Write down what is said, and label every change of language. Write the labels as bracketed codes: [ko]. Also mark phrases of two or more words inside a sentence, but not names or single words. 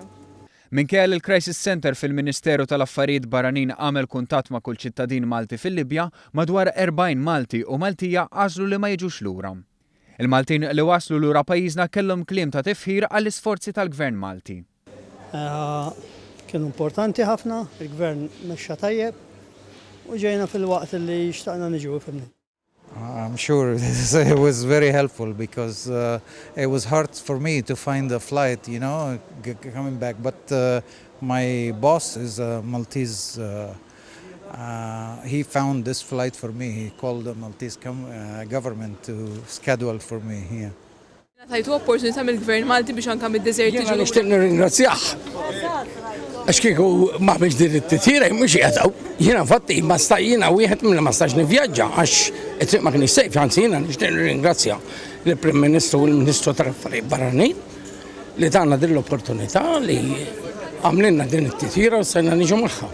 [mt] Minkejja il-Crisis Center fil-Ministeru tal-Affarijiet Barranin għamel kuntatt ma' kull ċittadin Malti fil-Libja, madwar 40 Malti u Maltija għażlu li ma jiġux lura. Il-Maltin li waslu lura pajjiżna kellhom kliem ta' tifħir għall-isforzi tal-Gvern Malti. Kienu importanti ħafna, il-Gvern mexxa tajjeb u ġejna fil-waqt li xtaqna niġu fimni. [en] I'm sure it was very helpful because it was hard for me to find a flight, coming back. But my boss is a Maltese. He found this flight for me. He called the Maltese government to schedule for me here. [mt] Tajtu opportunità mill-Gvern Malti biex anke mid-deżerti ġew. Nixtieq nirringrazzjah. Għax kieku ma biex din it-titjira mhux jaqgħu. Jiena fatti ma stajjina wieħed mill ma stax nivvjaġġa għax it-triq ma kienx sejf, anzi jiena nixtieq nirringrazzja lill-Prim Ministru u l-Ministru tal-Affarijiet Barranin li tagħna din l-opportunità li għamlilna din it-titjira u stajna niġu magħha.